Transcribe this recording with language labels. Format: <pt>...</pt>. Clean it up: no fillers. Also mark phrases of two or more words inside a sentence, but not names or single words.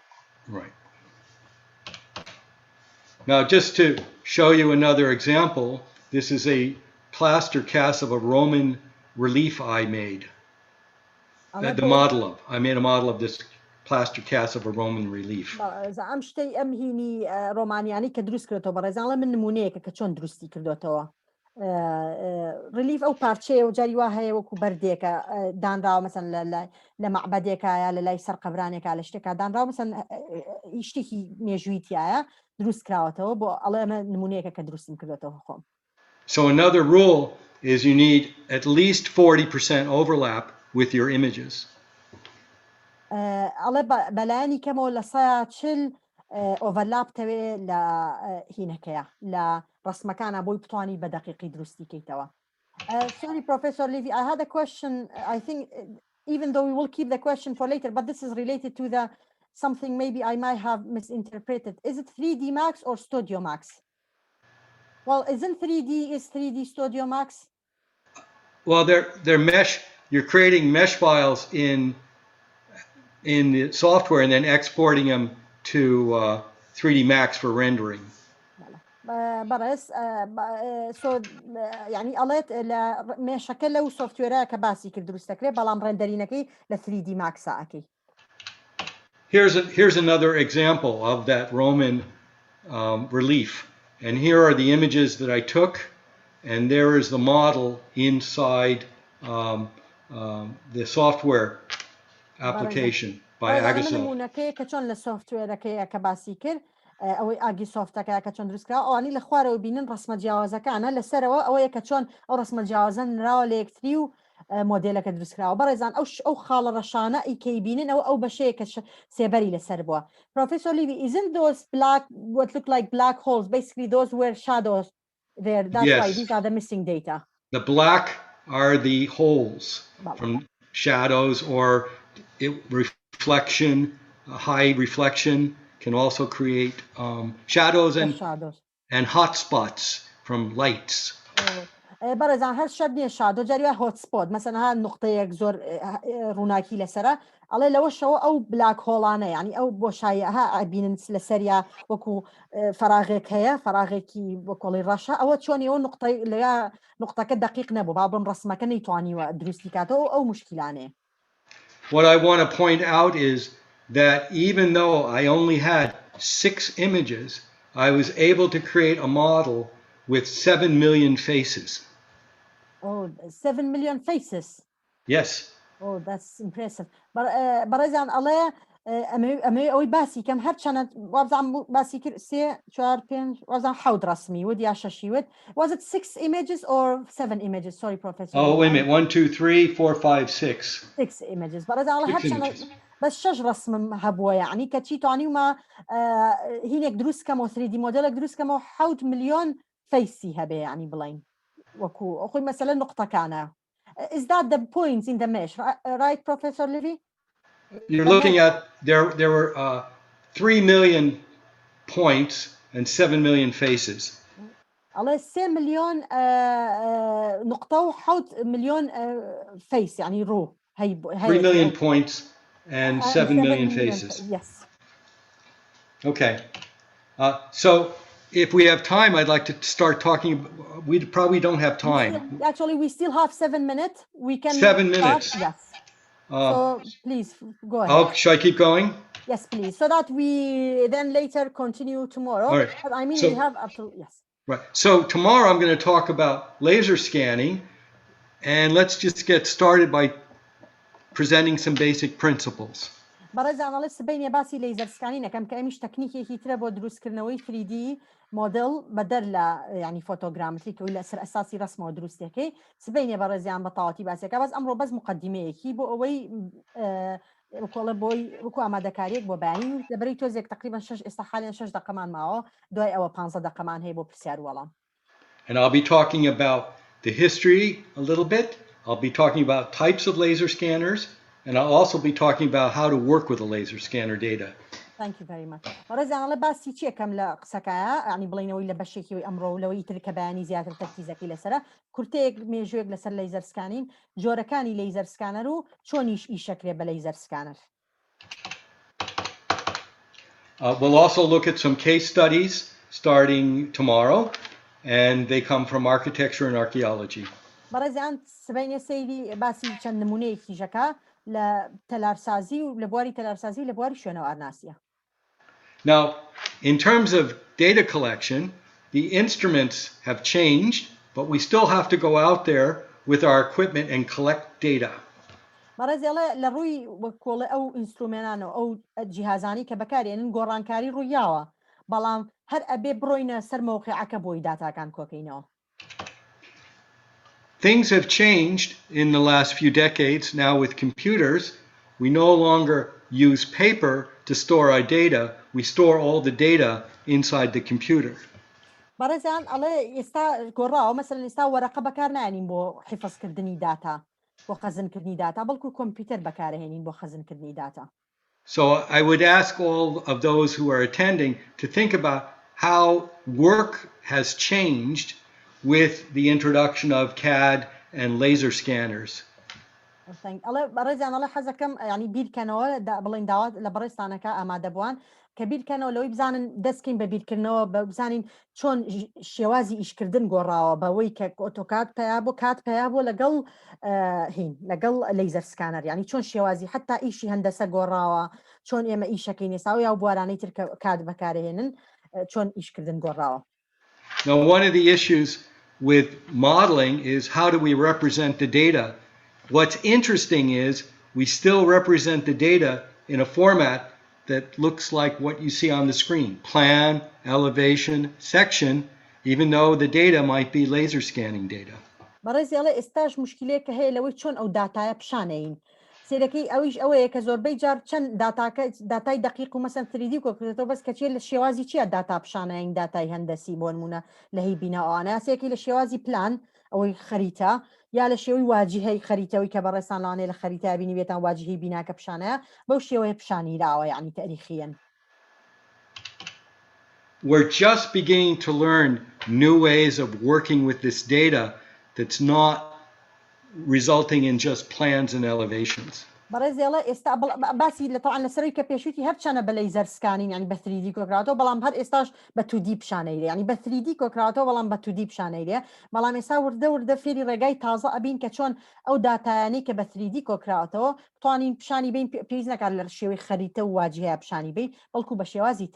<en>Right. Now, just to show you another example, this is a plaster cast of a Roman relief I made. The model of. I made a model of this plaster cast of a Roman relief.</en> <ckb>ئەم شتەی ئەم هینی ڕۆمانیانی کە دروست کردێتەوە بەڕێزانڵە من نمونەیەکە کە چۆن دروستی کردوێتەوە. ریلیف ئەو پارچەیە و جاری وا هەیە وەکو بەردێکە دانراوە مەسەن لە مەعبەدێکایە لە لای سەر قەبرانێکا لە شتێکا دانراوە مەسەن شتێکی مێژوویتیایە دروست کراوەتەوە بۆ ئەڵێ ئەمە نمونەیەکە کە دروستیم کردوێتەوە خۆم.</ckb> <en>So another rule is you need at least 40% overlap with your images.</en> <ckb>ئەڵێ بەلایانی کەمەوە لە 140 ئۆڤەرلاپ تەوێ لە هینەکەیە لە ڕسمەکانە بۆی بتوانی بە دقیقی دروستیکەیتەوە.</ckb> <en>Sorry, Professor Levy, I had a question. I think even though we will keep the question for later, but this is related to the something maybe I might have misinterpreted. Is it 3D Max or Studio Max? Well, isn't 3D Studio Max? Well, they're mesh. You're creating mesh files in the software and then exporting them to 3D Max for rendering.</en> <ckb>بەڕێز ینی ئەڵێت لە مێشەکە لەو سۆفتوێرە کە باسی کرد دروستەکرێت بەڵام ڕێندەرینەکەی لە 3D ماکسا ئەکەی.</ckb> <en>Here's another example of that Roman relief. And here are the images that I took. And there is the model inside the software application by Agasoft.</en> <ckb>نمونەکەی کە چۆن لە سۆفتوێرەکەی کە باسی کرد ئەوەی ئاگی سۆفتەکە کە چۆن دروستکرا ئەوانی لە خوارەوە بینن ڕسمە جیاوازەکانە لەسەرەوە ئەوەیە کە چۆن ئەو ڕسمە جیاوازە نراوە لە یەکتری و مۆدێلەکە دروستکراوە بەڕێزان ئەو خاڵە ڕەشانە ئیکەی بینن ئەو بەشەیە کە سێبەری لەسەر بووە.</ckb> <en>Professor Levy, isn't those black what look like black holes basically those were shadows there? That's why these are the missing data. The black are the holes from shadows or reflection. High reflection can also create shadows and hot spots from lights.</en> <ckb>بەڕێزان هەر شەر نییە شادۆ جاریوە</ckb> <en>hot spot</en> <ckb>مەسەن ها نقطەیەک زۆر ڕووناکی لەسرە ئەڵێ لەوەشەوە ئەو</ckb> <en>black holes</en> <ckb>یعنی ئەو بۆشایەها ئەبینن لەسەریا وەکو فەراغێک هەیە فەراغێکی بۆ کۆڵی ڕەشە ئەوە چۆنیەوە نقطەی لە نقطەکە دقیق نەبوو با بڵم ڕسمەکە نەیتوانیوە دروستی کاتەوە ئەو مشکلانەیە.</ckb> <en>What I want to point out is that even though I only had 6 images, I was able to create a model with 7 million faces. Oh, 7 million faces. Yes. Oh, that's impressive.</en> <ckb>بەڕێزان ئەڵێ ئەمێ ئەوەی باسی کەم هەر چەند وابزان باسی کرد 3 4 5 وابزان 7 ڕسمی ود یا 6 ود.</ckb> <en>Was it 6 images or 7 images? Sorry, Professor. Oh, wait a minute. 1 2 3 4 5 6. 6 images.</en> <ckb>بەڕێزان ئەڵێ هەر چەند بس 6 رسم هەبووە یعنی کە چی توانیومە هینێک دروست کەمەوە 3D مۆدێلێک دروست کەمەوە 7 ملیۆن فەیسی هەبێ یعنی بڵین وەکو ئەخۆی مەسەلە نقطەکانە.</ckb> <en>Is that the points in the mesh, right, Professor Levy? You're looking at there were 3 million points and 7 million faces.</en> <ar>على 3 مليون نقطة و 7 مليون face يعني رو.</ar> <en>3 million points and 7 million faces. Yes. Okay. So if we have time, I'd like to start talking. We probably don't have time. Actually, we still have 7 minutes. We can 7 minutes. Yes. So please go ahead. Oh, should I keep going? Yes, please. So that we then later continue tomorrow. All right. But I mean, we have absolutely yes. Right. So tomorrow I'm going to talk about laser scanning, and let's just get started by presenting some basic principles.</en> <ckb>بەڕێزان ئەڵێ سبەینێ باسی</ckb> <en>laser scanning</en> <ckb>کە ئەمیش تەکنیکێکی ترە بۆ دروستکردنەوەی 3D مۆدل بەدەر لە ینی فۆتۆگرامتری کە لەسەر ئەساسی ڕسمەوە دروستەکەی سبەینێ بەڕێزیان بە تەواوەتی باسیەکە باز ئەمڕۆ بەس مقدمەیەکی بۆ ئەوەی کۆڵە بۆی وەکو ئامادەکاریەک بۆ بانی لەبەرەی تۆزێک تقریبا 6 ئێستا حالیان 6 دقەمان ماوە دوای ئەوە 15 دقەمان هەیە بۆ پرسیار وەڵام.</ckb> <en>And I'll be talking about the history a little bit. I'll be talking about types of laser scanners. And I'll also be talking about how to work with the laser scanner data. Thank you very much.</en> <ckb>بەڕێزان ئەڵێ باسی چیەکەم لە قسەکەیە ینی بڵێنەوەی لە بەشێکی ئەمڕۆ لەوەی تر کە بەیانی زیاتر تەرکیزەکەی لەسرە کورتەیەک مێژوویەک لەسەر</ckb> <en>laser scanning</en> <ckb>جۆرەکانی</ckb> <en>laser scanner</en> <ckb>و چۆنیش ئیشەکرێ بە</ckb> <en>laser scanner. We'll also look at some case studies starting tomorrow, and they come from architecture and archaeology.</en> <ckb>بەڕێزان سبەینێ سەیری باسی چەند نمونەیەکی ژەکە لە تەلارسازی و لە بواری تەلارسازی و لە بواری شوێنەوە ئارناسیە.</ckb> <en>Now, in terms of data collection, the instruments have changed, but we still have to go out there with our equipment and collect data.</en> <ckb>بەڕێزێڵێ لە ڕووی کۆڵێ ئەو ئینسترومێنانەوە ئەو جیهازانی کە بەکارێنن گۆڕانکاری ڕوویاوە بەڵام هەر ئەبێ بڕۆینە سەر مەوقعەکە بۆی داتاکان کۆکەینەوە.</ckb> <en>Things have changed in the last few decades. Now with computers, we no longer use paper to store our data. We store all the data inside the computer.</en> <ckb>بەڕێزان ئەڵێ ئێستا گۆڕاوە مەسەلەن ئێستا وەرەقە بەکار نایەنین بۆ حیفظکردنی داتا بۆ خەزنکردنی داتا بەڵکو کۆمپیوتەر بەکارهێنین بۆ خەزنکردنی داتا.</ckb> <en>So I would ask all of those who are attending to think about how work has changed with the introduction of CAD and laser scanners.</en> <ckb>الله بەڕێزیان ئەڵێ حەزەکەم ینی بیرکەنەوە بڵین داوات لە بەڕێستانەکە ئامادە بووان کە بیرکەنەوە لەوەی بزانن دەستکەین بە بیرکردنەوە بزانین چۆن شێوازی ئیشکردن گۆڕاوە بەوەی کە ئۆتۆکات پیا بۆ کات پیا بۆ لەگەڵ هین لەگەڵ</ckb> <en>laser scanner</en> <ckb>ینی چۆن شێوازی حتا ئیشی هەندەسە گۆڕاوە چۆن ئێمە ئیشەکەی نێساوی یا بوارانەی تر کات بەکارهێنن چۆن ئیشکردن گۆڕاوە.</ckb> <en>Now, one of the issues with modeling is how do we represent the data? What's interesting is we still represent the data in a format that looks like what you see on the screen. Plan, elevation, section, even though the data might be laser scanning data.</en> <ckb>بەڕێزی ئەڵێ ئێستاش مشکلەیەکە هەیە لەوەی چۆن ئەو داتایە پیشانەین. سێرەکەی ئەویش ئەوەیە کە زۆربەی جار چەند داتای دقیق و مەسەن 3D کۆکرێتەوە بەس کەچێت لە شێوازی چیە داتا پیشانەین داتای هەندەسی بۆ نمونە لە هی بیناوانە یاسێکی لە شێوازی پلان ئەوەی خەریتە یا لە شێوەی واجهەی خەریتەوەی کە بەڕێستان لەوانەیە لە خەریتە بینی بێتان واجهەی بیناکە پیشانەیە بەو شێوەیە پیشانیراوە یعنی تاریخیەن. We're just beginning to learn new ways of working with this data that's not resulting in just plans and elevations. بەڕێزی ئەڵێ ئێستا باسی لە تەواو لەسەرەوەی کە پێشووتی هەر چەنە بە</ckb> <en>laser scanning</en> <ckb>ینی بە 3D کۆکراتەوە بەڵام هەر ئێستاش بە 2D پیشانەیرێ ینی بە 3D کۆکراتەوە بەڵام بە 2D پیشانەیرێ بەڵام ئێستا وردە فێری ڕێگای تازە ئەبین کە چۆن ئەو داتایانەی کە بە 3D کۆکراتەوە بتوانین پیشانی بین پێویست نەکات لە شێوەی خەریتە و واجهەیە پیشانی بین بەڵکو بە شێوازی تر.</ckb>